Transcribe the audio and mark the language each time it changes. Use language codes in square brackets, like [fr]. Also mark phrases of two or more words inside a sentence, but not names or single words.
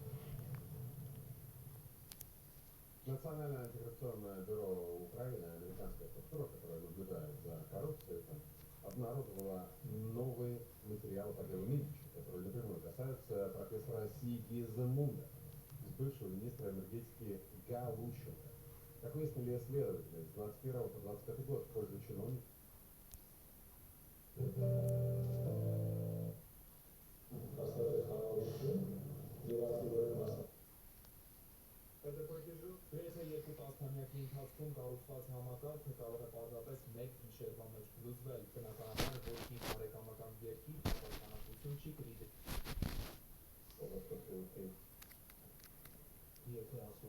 [ru] Национальное антикоррупционное бюро Украины, американская структура, которая наблюдает за коррупцией, обнародовала новый материал по делу Минчича, который напрямую касается профессора Сигизмунда, бывшего министра энергетики Галущенко. Как выяснили исследователи, с 21 по 25 год в пользу чиновников [hy] Գրեթե երկու տասնամյակի ընթացքում կառուցված համակարգը կարող է պարզապես մեկ գիշերվա մեջ փլուզվել։ Բնականաբար ոչ մի բարեկամական երկիր պաշտպանություն չի կրի։ Եթե ասում